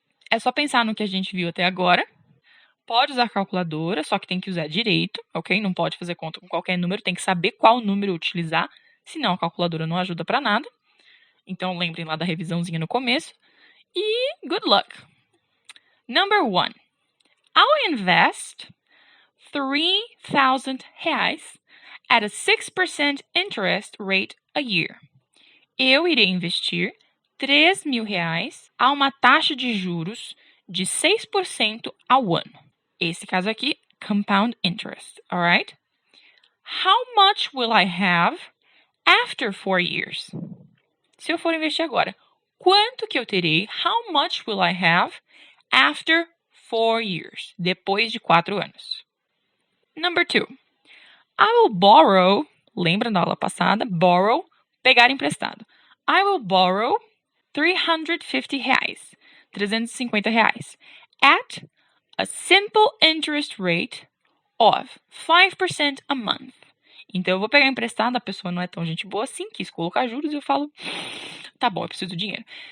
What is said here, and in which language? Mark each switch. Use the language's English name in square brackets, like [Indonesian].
[Portuguese] É só pensar no que a gente viu até agora. Pode usar calculadora, só que tem que usar direito, ok? Não pode fazer conta com qualquer número, tem que saber qual número utilizar, senão a calculadora não ajuda para nada. Então, lembrem lá da revisãozinha no começo. [English] E good luck! Number 1. I'll invest R$3,000 at a 6% interest rate a year. [Portuguese] Eu irei investir R$3.000 a uma taxa de juros de 6% ao ano. Esse caso aqui, compound interest, [English] alright? How much will I have after 4 years? [Portuguese] Se eu for investir agora, quanto que eu terei? [English] How much will I have after 4 years? [Portuguese] Depois de 4 anos. [English] Number 2. I will borrow, [Portuguese] lembra da aula passada? Borrow, pegar emprestado. [English] I will borrow R$350, R$350, at a simple interest rate of 5% a month. [Portuguese] Então, eu vou pegar emprestado, a pessoa não é tão gente boa assim, quis colocar juros, e eu falo, tá bom, eu preciso do dinheiro.